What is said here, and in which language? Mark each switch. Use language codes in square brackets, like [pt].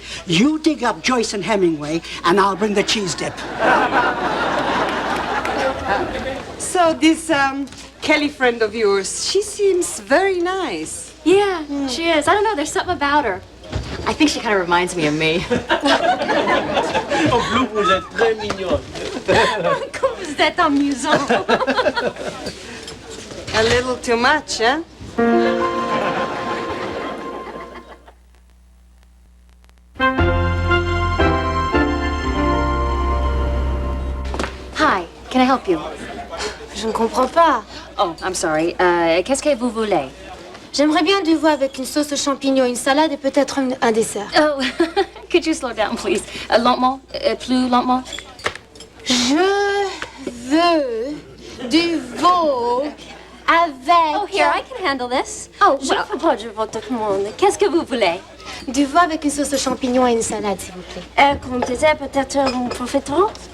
[en] You dig up Joyce and Hemingway, and I'll bring the cheese dip. So this Kelly friend of yours, she seems very nice. Yeah, she is. I don't know, there's something about her. I think she kind of reminds me of me. [fr] En plus, vous êtes très mignonne. Comme vous êtes amusant. [en] A little too much, eh? Hi, can I help you? [fr] Je ne comprends pas. [en] Oh, I'm sorry. [fr] Qu'est-ce que vous voulez? J'aimerais bien du veau avec une sauce aux champignons, une salade et peut-être un dessert. [en] Oh, could you slow down, please? [fr] Lentement, plus lentement. Je veux du veau avec... [en] Oh, here, I can handle this. Oh, [fr] Je [en] well. [fr] propose votre commande. Qu'est-ce que vous voulez? Du veau avec une sauce aux champignons et une salade, s'il vous plaît. Comme dessert, peut-être un profiterole.